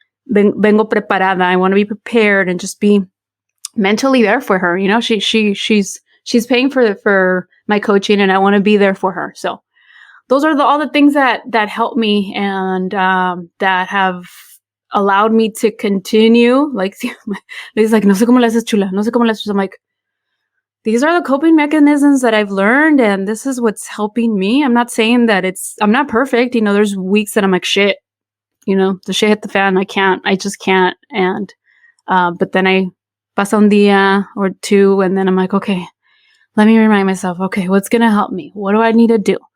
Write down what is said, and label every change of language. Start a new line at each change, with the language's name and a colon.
English: vengo preparada. I want to be prepared and just be mentally there for her. You know, she's paying for my coaching, and I want to be there for her. So those are all the things that help me and that have allowed me to continue.
Spanish: Like, it's like, no sé cómo le haces, chula. No sé cómo le haces.
English: I'm like, these are the coping mechanisms that I've learned, and this is what's helping me. I'm not saying that I'm not perfect. You know, there's weeks that I'm like, shit, you know, the shit hit the fan. I just can't. And, but then I pasa un día or two, and then I'm like, okay, let me remind myself, okay, what's going to help me? What do I need to do?